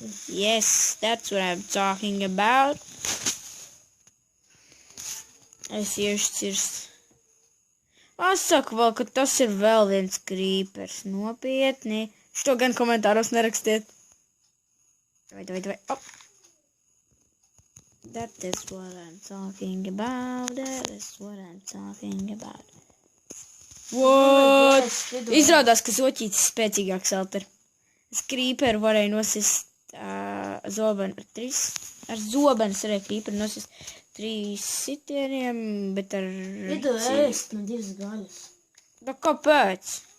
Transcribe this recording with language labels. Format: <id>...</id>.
<en>Yes, that's what I'm talking about.</en> <lv>Es iešu cirst. Pasaku vēl, ka tas ir vēl viens krīpers. Nopietni. Šo gan komentāros nerakstiet. Vai. Oh.</lv> <en>That is what I'm talking about. That is what I'm talking about. What?</en> <lv>Izrādās, ka zoķītis spēcīgāks alter. Es krīperu varēju nosist zobenu ar zobenu varēju krīperu nosist 3 sitieniem, bet ar... Iedod ēst man 2 gaļas. Da kāpēc?</lv>